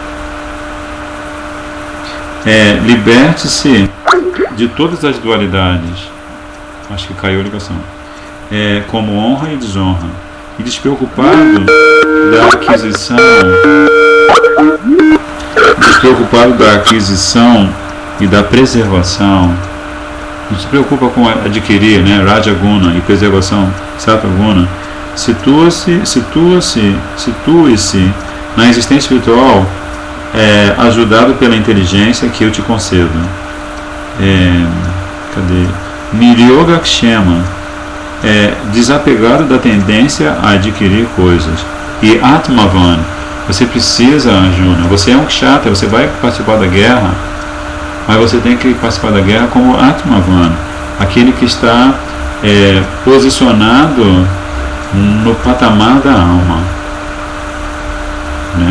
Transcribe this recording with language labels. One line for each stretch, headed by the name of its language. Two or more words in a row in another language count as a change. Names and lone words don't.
Portuguese: Liberte-se de todas as dualidades, acho que caiu a ligação, como honra e desonra, e despreocupado da aquisição e da preservação. Não se preocupa com adquirir, né, Rajaguna, e preservação, Sattva-guna. Situe-se na existência espiritual, ajudado pela inteligência que eu te concedo.
Sanskrit: निर्योग क्षेम,
Portuguese: desapegado da tendência a adquirir coisas. E Atmavan, você precisa, Arjuna, você é um kshatriya, você vai participar da guerra, mas você tem que participar da guerra como Atmavan, aquele que está posicionado no patamar da alma, né?